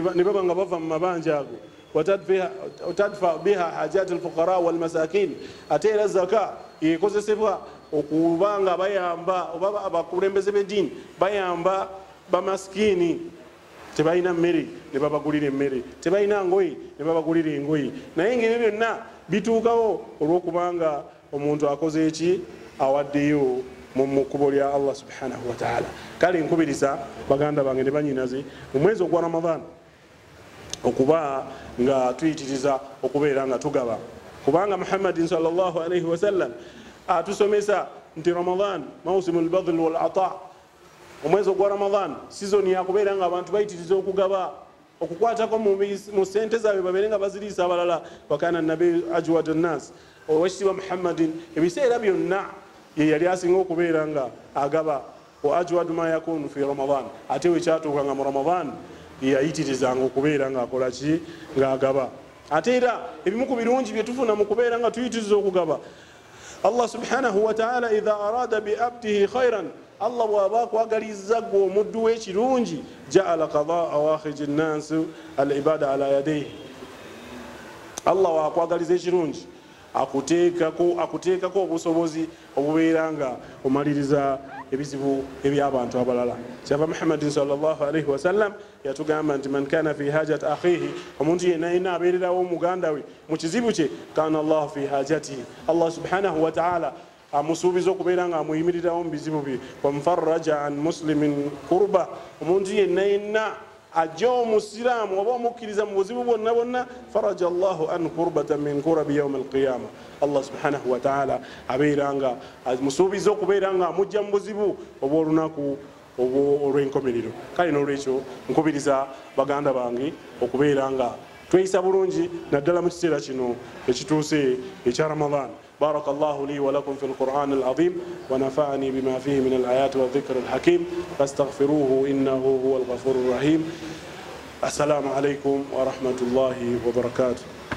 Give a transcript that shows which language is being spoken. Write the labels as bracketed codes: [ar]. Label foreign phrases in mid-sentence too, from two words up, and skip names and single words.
[lg] baba nga bava mu mabanja ago [ar] وتدفع بها حاجة الفقراء والمساكين [lg] ate era zaka yekozesebwa okubanga bayamba oba abakulembeze b'eddiini bayamba bamasikini tebalina mmere ne babagulira emmere tebalina ngoye ne babagulira engoye naye ngeri byonna bituukawo olw'okubanga omuntu akoze eki awaddeyo mu kkubo lya [ar] الله سبحانه وتعالى. [lg] Kale nkubiriza baganda bange ne banyinaze mu mwezi ogwa Ramadan okuba nga tuyitiriza okubeera nga tugaba kubanga Muhammadin [ar] صلى الله عليه وسلم [lg] atusomesa nti [ar] رمضان موسم البذل والعطاء, [lg] omwezi ogwa Ramadan sizoni yakubeera nga abantu bayitiriza okugaba okukwatako mu sente zaabwe babeere nga baziriisa abalala. [ar] وكان النبي أجود الناس [lg] owekitiibwa Muhammadin ebiseera byonna ye yali asinga okubeera nga agaba [ar] وأجود ما يكون في رمضان, [lg] ate wekyatuukanga mu Ramadan yayitirizanga okubeera nga akola ki nga agaba. Ate era ebimu ku birungi bye tufuna mu kubeera nga tuyitiriza okugaba, [ar] الله سبحانه وتعالى إذا أراد بعبده خيرا, [lg] Allah bw'aba akwagalizza gwe omuddu w'ekirungi, [ar] جعل قضاء حوائج الناس العباد على يديه. [lg] Allah waakwagaliza ekirungi akuteekako obusobozi obubeera nga omaliriza ebizibu eby'abantu abalala. Kyava Muhammadin [ar] صلى الله عليه وسلم [lg] yatugamba nti [ar] من كان في حاجة أخيه, [lg] omuntu yenna yenna abeererawo omuganda we mu kizibu kye, [ar] كان الله في حاجته, الله سبحانه وتعالى [lg] amusuubiza okubeera nga amuyimirirawo mu bizibu bye. [ar] ومن فرج عن مسلم كربة, [lg] omuntu yenna yenna ajja omusiraamu oba omukkiriza mu buzibu bwonna bwonna, [ar] فرج الله عن كربة من كرب يوم القيامة, الله سبحانه وتعالى [lg] abeera nga amusuubiza okubeera nga amujja mu buzibu obw'olunaku olw'enkomerero. Kale n'olwekyo nkubiriza baganda bange okubeera nga tweyisa bulungi naddala mu kiseera kino ekituuse ekya Ramadan. [ar] بارك الله لي ولكم في القرآن العظيم ونفعني بما فيه من الآيات والذكر الحكيم فاستغفروه إنه هو الغفور الرحيم. السلام عليكم ورحمة الله وبركاته.